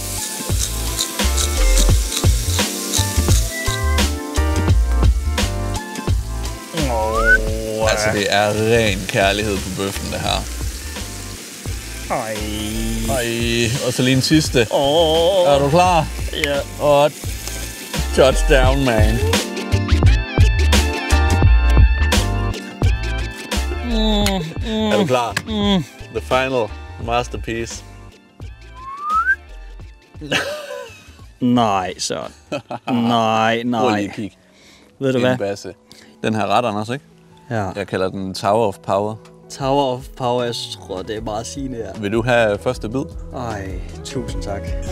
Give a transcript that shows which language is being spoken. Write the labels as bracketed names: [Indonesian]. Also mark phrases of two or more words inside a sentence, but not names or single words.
[Danish] Altså, det er ren kærlighed på bøffen, det her. Ej, og så lige en sidste. Er du klar? Ja. Og touchdown, man. Er du klar? [English] The final masterpiece. [Danish] Nej, Søren. Nej. Prøv lige at kigge. Ved du hvad? Basse. Den her ret, Anders, ikke? Ja. Jeg kalder den Tower of Power. Tower of Power, jeg tror, det er meget sigende her. Vil du have første bid? Ej, tusind tak.